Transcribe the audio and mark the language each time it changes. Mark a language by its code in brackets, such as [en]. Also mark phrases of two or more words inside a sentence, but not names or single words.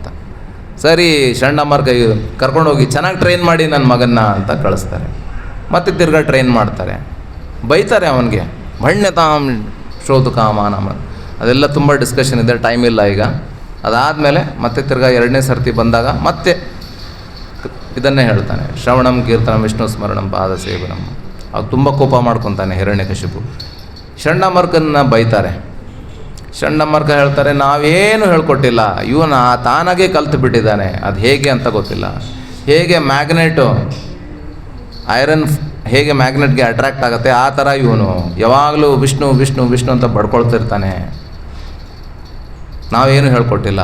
[kn] ಸರಿ, ಷಂಡಮ್ಮರ ಕೈ ಕರ್ಕೊಂಡೋಗಿ ಚೆನ್ನಾಗಿ ಟ್ರೈನ್ ಮಾಡಿ ನನ್ನ ಮಗನ್ನ ಅಂತ ಕಳಿಸ್ತಾರೆ. ಮತ್ತೆ ತಿರ್ಗಾ ಟ್ರೈನ್ ಮಾಡ್ತಾರೆ. ಬೈತಾರೆ ಅವನಿಗೆ, [sa] ಭಣ್ಯತಾಂ ಶೋಧು ಕಾಮಾನಮ. [kn] ಅದೆಲ್ಲ ತುಂಬ ಡಿಸ್ಕಷನ್ ಇದೆ, ಟೈಮ್ ಇಲ್ಲ ಈಗ. ಅದಾದಮೇಲೆ ಮತ್ತೆ ತಿರ್ಗಾ ಎರಡನೇ ಸರ್ತಿ ಬಂದಾಗ ಮತ್ತೆ ಇದನ್ನೇ ಹೇಳ್ತಾನೆ, [sa] ಶ್ರವಣಂ ಕೀರ್ತನಂ ವಿಷ್ಣು ಸ್ಮರಣಂ ಪಾದ ಸೇವನಂ. [kn] ಅವು ತುಂಬ ಕೋಪ ಮಾಡ್ಕೊತಾನೆ ಹಿರಣ್ಯಕಶಿಪು. ಷಂಡಮರ್ಕನ್ನ ಬೈತಾರೆ. ಷಂಡಮರ್ಕ ಹೇಳ್ತಾರೆ, ನಾವೇನು ಹೇಳ್ಕೊಟ್ಟಿಲ್ಲ, ಇವನ ತಾನಾಗೆ ಕಲ್ತು ಬಿಟ್ಟಿದ್ದಾನೆ, ಅದು ಹೇಗೆ ಅಂತ ಗೊತ್ತಿಲ್ಲ. ಹೇಗೆ [en] magnet iron [kn] ಹೇಗೆ ಮ್ಯಾಗ್ನೆಟ್ಗೆ ಅಟ್ರ್ಯಾಕ್ಟ್ ಆಗುತ್ತೆ, ಆ ಥರ ಇವನು ಯಾವಾಗಲೂ ವಿಷ್ಣು ವಿಷ್ಣು ವಿಷ್ಣು ಅಂತ ಬಡ್ಕೊಳ್ತಿರ್ತಾನೆ, ನಾವೇನು ಹೇಳ್ಕೊಟ್ಟಿಲ್ಲ.